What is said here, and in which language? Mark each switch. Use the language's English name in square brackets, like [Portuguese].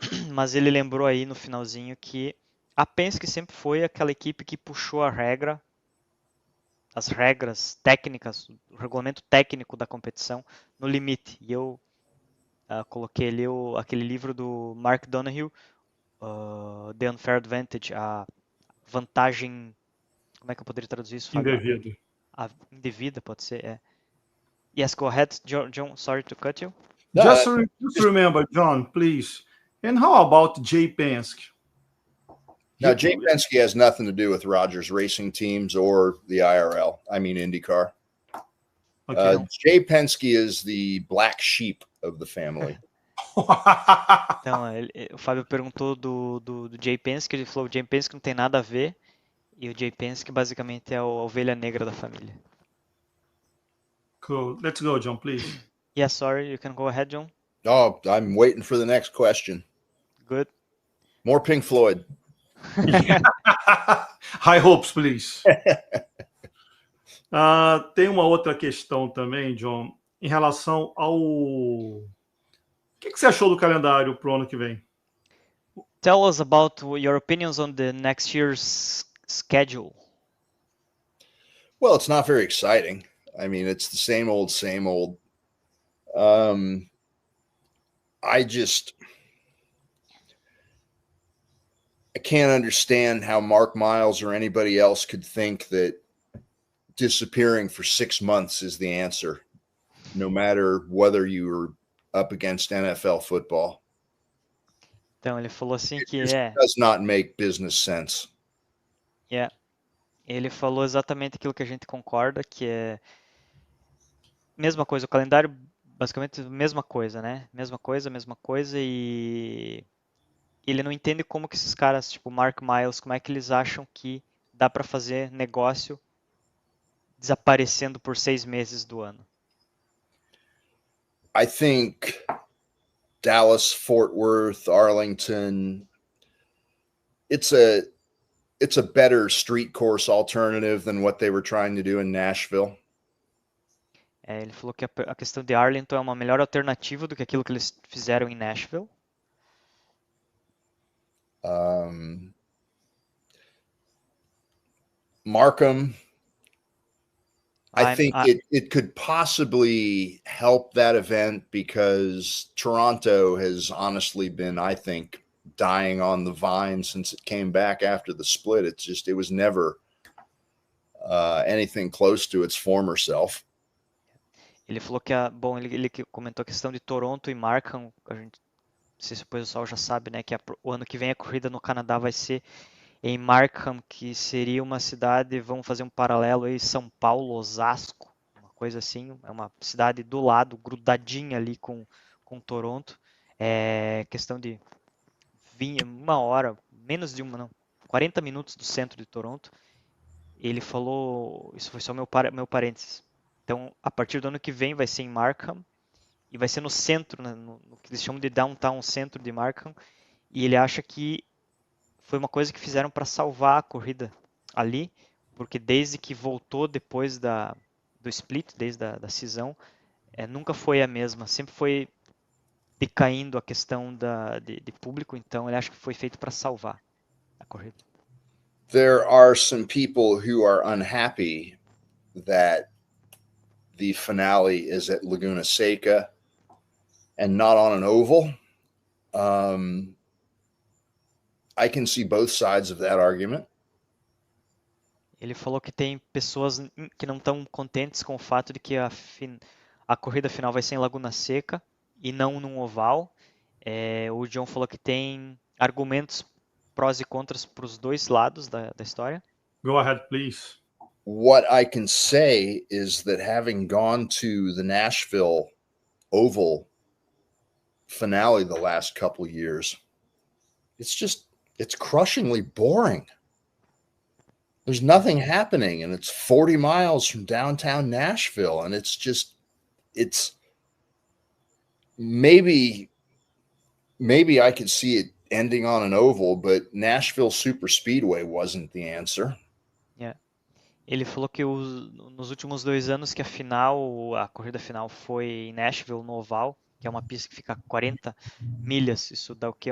[Portuguese] Mas ele lembrou aí no finalzinho que a Penske sempre foi aquela equipe que puxou as regras técnicas, o regulamento técnico da competição no limite. E eu coloquei ali aquele livro do Mark Donohue, The Unfair Advantage, a vantagem, como é que eu poderia traduzir isso? Indevida. A indevida, pode ser, é. [English] Yes, go ahead, John, sorry to cut you. Just remember, John, please. And how about Jay Penske? Now, Jay Penske has nothing to do with Rogers Racing Teams or the IRL. I mean, IndyCar. Okay. Jay Penske is the black sheep of the family. Então, o Fábio perguntou do Jay Penske, ele falou que o Jay Penske não tem nada a ver, e o Jay Penske basicamente é a ovelha negra da família. Cool. Let's go, John, please. Yeah, sorry, you can go ahead, John. Oh, I'm waiting for the next question. Good. More Pink Floyd. High hopes, please. [Portuguese] Tem uma outra questão também, John, em relação ao... O que você achou do calendário para o ano que vem? [English] Tell us about your opinions on the next year's schedule. Well, it's not very exciting. I mean, it's the same old, same old. I can't understand how Mark Miles or anybody else could think that disappearing for 6 months is the answer, no matter whether you are up against NFL football. [Portuguese] Então, ele falou assim que [English] does not make business sense. Yeah. [Portuguese] Ele falou exatamente aquilo que a gente concorda, que é mesma coisa, o calendário basicamente mesma coisa, né? Mesma coisa, e ele não entende como que esses caras, tipo Mark Miles, como é que eles acham que dá para fazer negócio desaparecendo por 6 meses do ano. [English] I think Dallas, Fort Worth, Arlington, it's a better street course alternative than what they were trying to do in Nashville. [Portuguese] Ele falou que a questão de Arlington é uma melhor alternativa do que aquilo que eles fizeram em Nashville. [English] Markham, I think it could possibly help that event because Toronto has honestly been, I think, dying on the vine since it came back after the split. It was never anything close to its former self. [Portuguese] Ele falou que ele comentou a questão de Toronto e Markham, a gente, não sei se o pessoal já sabe, né, que o ano que vem a corrida no Canadá vai ser em Markham, que seria uma cidade, vamos fazer um paralelo aí, São Paulo, Osasco, uma coisa assim, é uma cidade do lado, grudadinha ali com Toronto. É questão de uma hora, menos de uma, não, 40 minutos do centro de Toronto. Ele falou, isso foi só meu parênteses. Então, a partir do ano que vem vai ser em Markham e vai ser no centro, né, no que eles chamam de downtown, centro de Markham. E ele acha que foi uma coisa que fizeram para salvar a corrida ali, porque desde que voltou depois do split, desde a cisão, nunca foi a mesma, sempre foi decaindo a questão de público, então ele acha que foi feito para salvar a corrida. [English] There are some people who are unhappy that the finale is at Laguna Seca and not on an oval. I can see both sides of that argument. [Portuguese] Ele falou que tem pessoas que não estão contentes com o fato de que a corrida final vai ser em Laguna Seca e não num oval. O John falou que tem argumentos prós e contras para os dois lados da história. [English] Go ahead, please. What I can say is that having gone to the Nashville Oval finale the last couple of years, it's crushingly boring. There's nothing happening, and it's 40 miles from downtown Nashville, and it's maybe I could see it ending on an oval, but Nashville Super Speedway wasn't the answer. Yeah. [Portuguese] Ele falou que nos últimos 2 anos que a corrida final foi em Nashville, no oval, que é uma pista que fica a 40 milhas, isso dá o que?